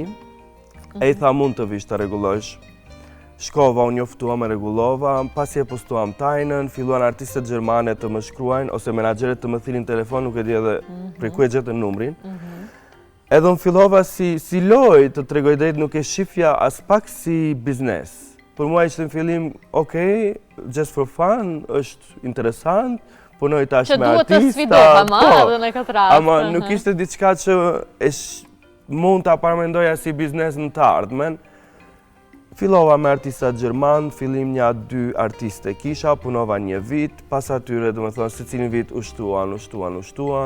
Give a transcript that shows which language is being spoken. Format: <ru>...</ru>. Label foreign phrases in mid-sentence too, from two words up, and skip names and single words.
<sq>E i tha mund të vish të rregullosh. Shkova, unë njoftuam e rregullova, pasi e postuam Tajnën, filluan artistët gjermane të më shkruajnë ose menaxherët të më thirrin telefon, nuk e di edhe prej ku e gjetën numrin. Edhe unë fillova si lojë të tregoj drejt, nuk e shifja as pak si biznes. Për mua ishte në fillim, okej,</sq> <en>just for fun,</en> <sq>është interesant, punoj tash me artista. Që duhet të sfidohem, edhe në këtë rast. Ama nuk ishte diçka që mund ta paramendoja si biznes në të ardhmen. Fillova me artistat gjerman, fillim 1-2 artiste kisha, punova 1 vit, pas atyre, do me thonë, se cilin vit ushtuan.</sq>